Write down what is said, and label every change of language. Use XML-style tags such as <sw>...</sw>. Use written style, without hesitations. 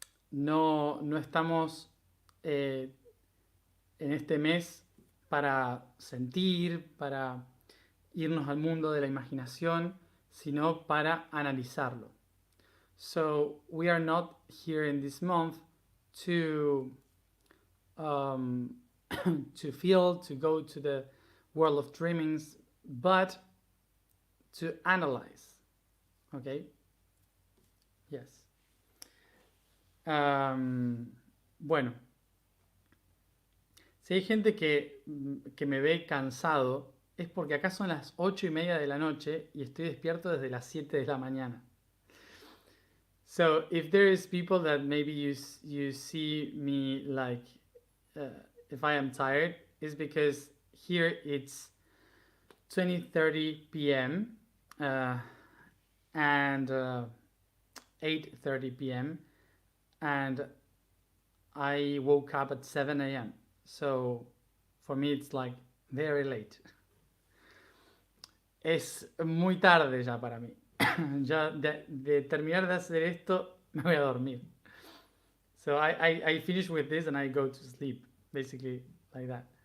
<es>No estamos en este mes para sentir, para irnos al mundo de la imaginación, sino para analizarlo.</es> <en>So we are not here in this month to to feel, to go to the world of dreamings, but to analyze. Okay? Yes.</en> <es>Bueno, si hay gente que me ve cansado, es porque acá son las 8:30 de la noche y estoy despierto desde las 7 de la mañana.</es> <en>So if there is people that maybe you see me like if I am tired, is because here it's 20:30 p.m. And 8:30 p.m. and I woke up at 7 a.m. So for me it's like very late.</en> <es>Es muy tarde ya para mí. Ya de terminar de hacer esto me voy a dormir.</es> <en>So I finish with this and I go to sleep, basically like that.</en>